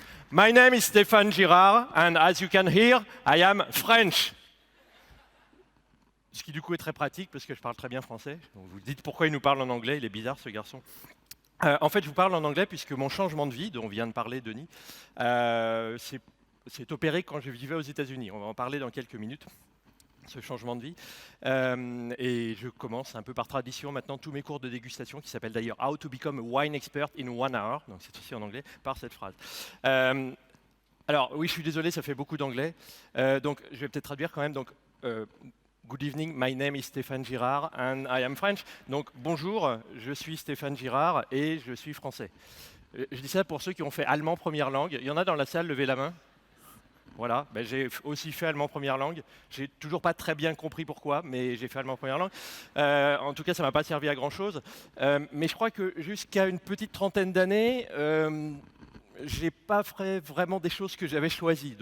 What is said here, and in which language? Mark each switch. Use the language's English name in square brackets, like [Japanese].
[English] My name is Stéphane Girard, and as you can hear, I am French. [French] Ce qui du coup est très pratique parce que je parle très bien français. Donc vous dites pourquoi il nous parle en anglais, il est bizarre ce garçon. En fait, je vous parle en anglais puisque mon changement de vie, dont vient de parler Denis, s'est opéré quand je vivais aux États-Unis. On va en parler dans quelques minutes, ce changement de vie. Et je commence un peu par tradition maintenant tous mes cours de dégustation, qui s'appellent d'ailleurs How to Become a Wine Expert in 1 Hour, donc c'est aussi en anglais, par cette phrase. Alors oui, je suis désolé, ça fait beaucoup d'anglais. Donc je vais peut-être traduire quand même. [English] Donc, Good evening, my name is Stéphane Girard and I am French. [French] Donc bonjour, je suis Stéphane Girard et je suis français. Je dis ça pour ceux qui ont fait allemand première langue. Il y en a dans la salle, levez la main. Voilà, ben, j'ai aussi fait allemand première langue. J'ai toujours pas très bien compris pourquoi, mais j'ai fait allemand première langue. En tout cas, ça m'a pas servi à grand chose. Mais je crois que jusqu'à une petite trentaine d'années, j'ai pas fait vraiment des choses que j'avais choisies.